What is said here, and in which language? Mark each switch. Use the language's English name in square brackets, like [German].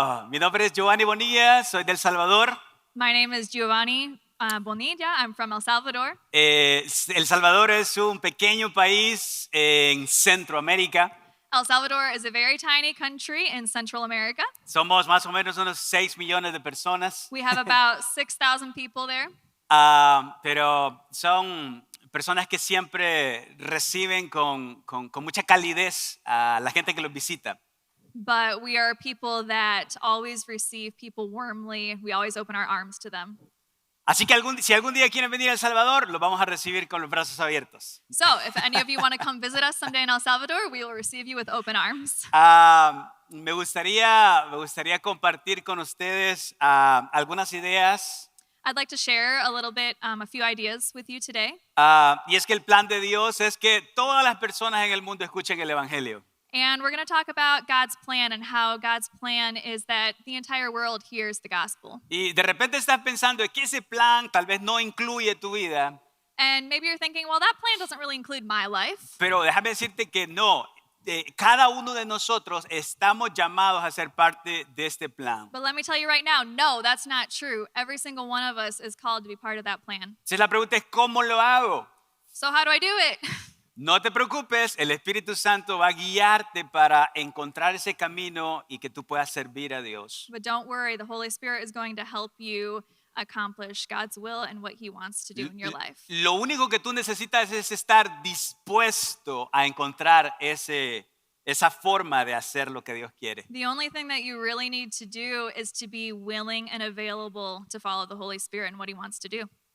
[Spanish] Mi nombre es Giovanni Bonilla, soy del Salvador. [English] My name is Giovanni Bonilla. I'm from El Salvador. [Spanish] El Salvador es un pequeño país en Centroamérica. [English] El Salvador is a very tiny country in Central America. [Spanish] Somos más o menos unos 6 millones de personas. [English] We have about 6,000 people there. [Spanish] Pero son personas que siempre reciben con mucha calidez a la gente que los visita. [English] But we are people that always receive people warmly. We always open our arms to them. [Spanish] Así que si algún día quieren venir a El Salvador, los vamos a recibir con los brazos abiertos. [English] So if any of you want to come visit us someday in El Salvador, we will receive you with open arms. [Spanish] Me gustaría compartir con ustedes algunas ideas. [English] I'd like to share a little bit, a few ideas with you today. [Spanish] Y es que el plan de Dios es que todas las personas en el mundo escuchen el Evangelio. [English] And we're going to talk about God's plan and how God's plan is that the entire world hears the gospel. [Spanish] Y de repente estás pensando que ese plan tal vez no incluye tu vida. [English] And maybe you're thinking, well, that plan doesn't really include my life. [Spanish] Pero déjame decirte que no. Cada uno de nosotros estamos llamados a ser parte de este plan. [English] But let me tell you right now, no, that's not true. Every single one of us is called to be part of that plan. [Spanish] Entonces la pregunta es, ¿cómo lo hago? [English] So how do I do it? [Spanish] No te preocupes, el Espíritu Santo va a guiarte para encontrar ese camino y que tú puedas servir a Dios. [English] But don't worry, the Holy Spirit is going to help you accomplish God's will and what He wants to do in your life. [Spanish] Lo único que tú necesitas es estar dispuesto a encontrar esa forma de hacer lo que Dios quiere. [English] The only thing that you really need to do is to be willing and available to follow the Holy Spirit and what He wants to do.